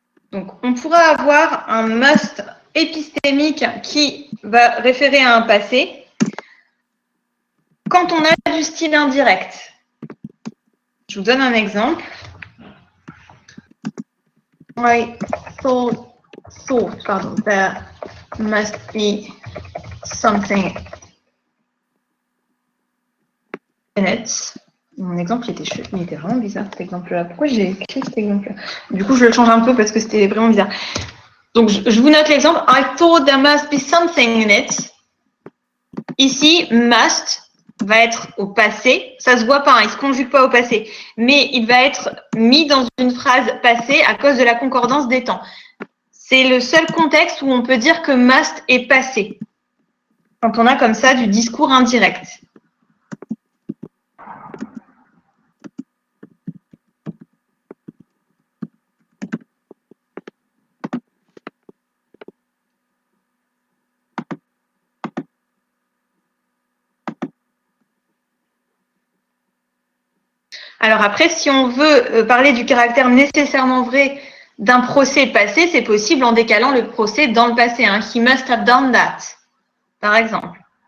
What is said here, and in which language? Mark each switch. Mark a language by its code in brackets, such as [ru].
[fr] Donc, on pourra avoir un must épistémique qui va référer à un passé quand on a du style indirect. Je vous donne un exemple. [en] I thought there must be something in it. [fr] Mon exemple, il était vraiment bizarre, cet exemple-là. Pourquoi j'ai écrit cet exemple-là? Du coup, je le change un peu parce que c'était vraiment bizarre. Donc, je vous note l'exemple. [en] I thought there must be something in it. [fr] Ici, must va être au passé. Ça se voit pas, il ne se conjugue pas au passé. Mais il va être mis dans une phrase passée à cause de la concordance des temps. C'est le seul contexte où on peut dire que must est passé. Quand on a comme ça du discours indirect. Alors après, si on veut parler du caractère nécessairement vrai d'un procès passé, c'est possible en décalant le procès dans le passé. [en] He must have done that, [fr] par exemple.